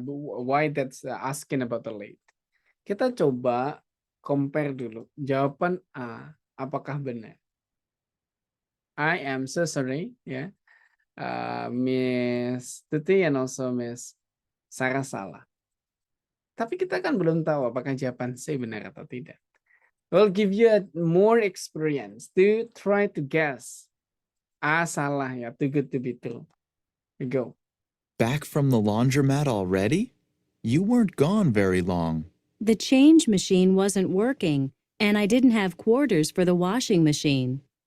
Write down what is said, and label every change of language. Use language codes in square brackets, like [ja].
[en] Why that's asking about the late. [id] Kita coba compare dulu. Jawaban A, apakah benar? [en] I am so sorry [id] ya. Miss Tuti and also Miss Sarah salah. Tapi kita kan belum tahu apakah jawaban C benar atau tidak. [en] We'll give you more experience to try to guess. [id] A salah ya, [en] too good to be true. Go. Back from the laundromat already? You weren't gone very long. The change machine wasn't working, and I didn't have quarters for the washing machine.